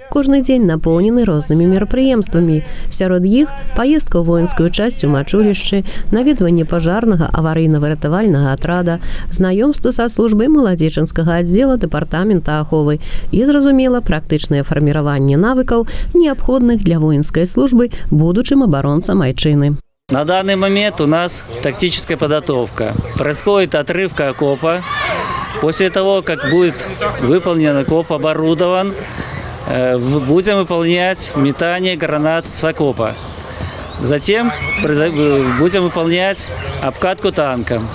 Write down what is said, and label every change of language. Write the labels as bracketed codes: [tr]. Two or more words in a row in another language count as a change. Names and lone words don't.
[be] Кожны дзень напоўнены рознымі мерапрыемствамі. Сярод іх паездка ў воінскую часць у мачулішчы, наведванне пажарнага аварыйна-выратавальнага атрада, знаёмства са службай маладзечанскага аддзела дэпартамента аховы і, зразумела, практычнае фарміраванне навыкаў, неабходных для воінскай службы будучым оборонцам Айчины. [ru] На данный момент у нас тактическая подготовка. Происходит отрывка окопа. После того, как будет выполнен окоп, оборудован, будем выполнять метание гранат с окопа. Затем будем выполнять обкатку танком.